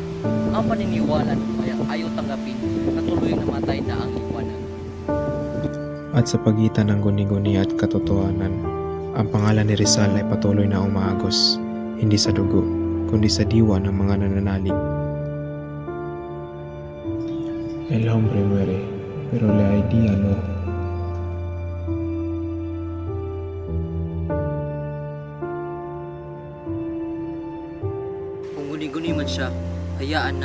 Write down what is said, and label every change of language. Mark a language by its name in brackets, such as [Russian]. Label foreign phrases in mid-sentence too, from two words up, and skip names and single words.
[Filipino] Ang paniniwala ay ayaw tanggapin na tuloy namatay na ang liwanag. At sa pagitan ng guni-guni at katotohanan, ang pangalan ni Rizal ay patuloy na umaagos, hindi sa dugo, kundi sa diwa ng mga nananalig. [Spanish] El hombre muere, pero la idea no. [Filipino] Kung guni-guni man siya, hayaan na.